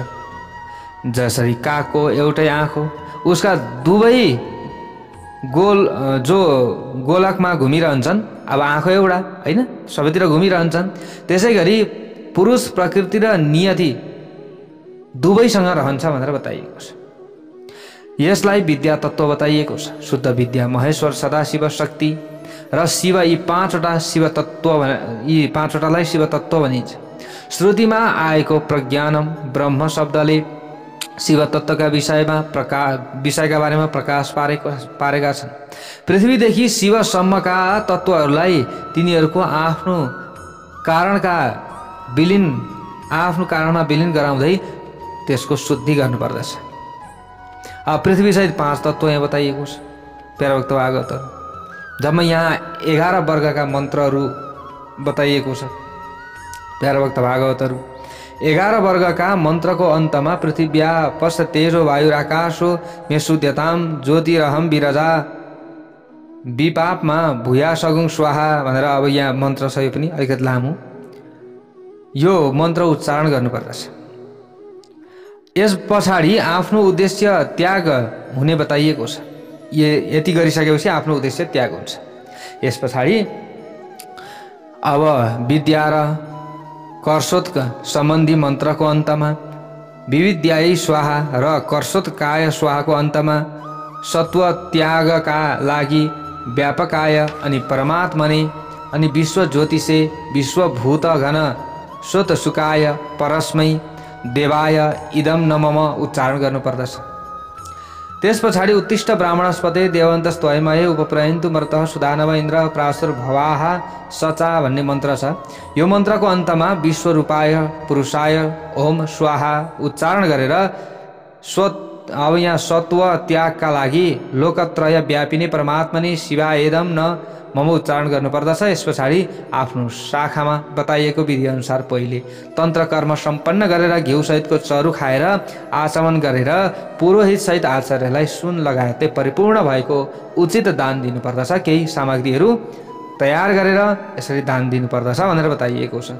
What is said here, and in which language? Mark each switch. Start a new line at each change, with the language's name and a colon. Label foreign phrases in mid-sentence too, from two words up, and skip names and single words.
Nepali: जसरी कागको एउटै आँख हो, उसका दुवै जो गोलकमा घुमिरहन्छन्, अब आँखा एउटा होइन, सबैतिर घुमिरहन्छन्। त्यसै गरी पुरुष प्रकृति र नियति दुवैसँग रहन्छ भनेर बताइएको छ। यसलाई विद्या तत्त्व बताइएको छ। शुद्ध विद्या महेश्वर सदाशिव शक्ति र शिव यी 5वटा शिव तत्त्व यी 5वटालाई शिव तत्त्व भनिन्छ। श्रुतिमा आएको
Sanskrit: प्रज्ञानम ब्रह्म
Nepali: शब्दले शिव तत्त्वका विषयका बारेमा प्रकाश पारेका छन्। पृथ्वीदेखि शिवसम्मका तत्त्वहरूलाई तिनीहरूको आफ्नो कारणमा विलिन गराउँदै त्यसको शुद्धि गर्नुपर्दछ। अब पृथ्वीसहित 5 तत्त्व यहाँ बताइएको छ। प्यारभक्त भागवतहरू जम्मा यहाँ 11 वर्गका मन्त्रहरू बताइएको छ। प्यारभक्त भागवतहरू 11 वर्गका मन्त्रको अन्तमा
Sanskrit: पृथिव्या पश्च तेजो वायुराकाशो मे शुद्धताम ज्योतिरहम विरजा विपापमा भूया सगुङ स्वाहा
Nepali: भनेर अब यहाँ मन्त्र छ। यो पनि अलिकति लामो। यो मन्त्र उच्चारण गर्नुपर्दछ। यस पछाडि आफ्नो उद्देश्य त्याग हुने बताइएको छ। यति गरिसकेपछि आफ्नो उद्देश्य त्याग हुन्छ। यस पछाडि अब विद्या र कर्षोत्क सम्बन्धी मन्त्रको अन्तमा
Sanskrit: विविद्यायै स्वाहा
Nepali: र
Sanskrit: कर्षोत्काय स्वाहाको
Nepali: अन्तमा सत्व त्यागका लागि व्यापकाय अनि परमात्मने अनि
Sanskrit: विश्व ज्योतिषे विश्वभूत घन स्वत सुकाय परस्मै देवाय इदम नमम
Nepali: उच्चारण गर्नुपर्दछ। त्यस पछाडि
Sanskrit: उत्तिष्ठ ब्राह्मणस्पते देवन्तस्त्वयमये उपप्रयन्तु मर्तः सुदानव इन्द्र प्रासुर्भवाः सचा
Nepali: भन्ने मन्त्र छ। यो मन्त्रको अन्तमा
Sanskrit: विश्वरूपाय पुरुषाय ओम स्वाहा
Nepali: उच्चारण गरेर अब यहाँ सत्व त्यागका लागि
Sanskrit: लोकत्रय व्यापिने परमात्मने शिवायदम न मम
Nepali: उच्चारण गर्नुपर्दछ। यस पछाडि आफ्नो शाखामा बताइएको विधिअनुसार पहिले तन्त्र कर्म सम्पन्न गरेर घिउसहितको चरु खाएर आचमन गरेर पुरोहितसहित आचार्यलाई सुन लगायतै परिपूर्ण भएको उचित दान दिनुपर्दछ। केही सामग्रीहरू तयार गरेर यसरी दान दिनुपर्दछ भनेर बताइएको छ।